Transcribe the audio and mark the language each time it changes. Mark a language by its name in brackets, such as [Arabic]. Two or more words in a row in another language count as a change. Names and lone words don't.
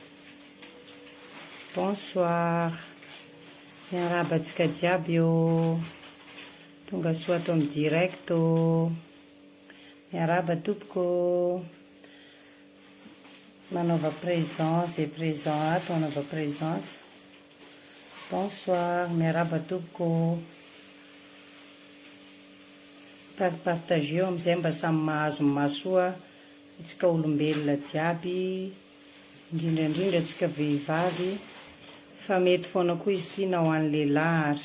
[Malagasy] Bonsoir. Miarabantsika jiaby eo tonga soa ato amin'ny direct o. Miaraba tompoko. Manova [French] présence et présent [Malagasy] ato manova présence. Bonsoir. Miaraba tompoko. Partager amin'izay mba samy mahazo mahasoa antsika olombelona jiaby, indrindrandrindra antsika vehivavy, fa mety foana koa izy ity na ho an'ny lehilahy ary.